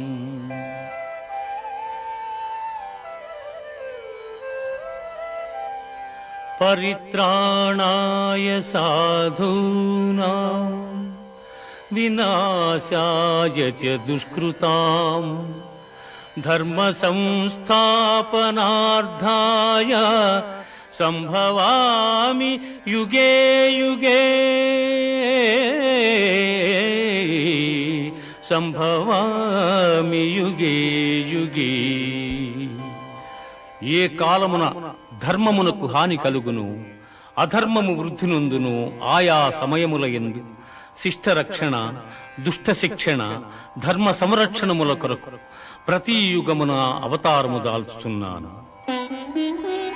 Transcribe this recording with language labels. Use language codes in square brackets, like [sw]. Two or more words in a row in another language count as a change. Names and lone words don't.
[sa] परित्राणाय साधूनां विनाशाय च दुष्कृतां धर्म संस्थापनार्थाय संभवामि युगे युगे संभवामि युगे युगे। [te] ఏ కాలమున ధర్మమునకు హాని కలుగును అధర్మము వృద్ధి నొందును ఆయా సమయములయందు శిష్ట రక్షణ దుష్ట శిక్షణ ధర్మ సంరక్షణముల కొరకు ప్రతి యుగమున అవతారము దాల్చుచున్నాను।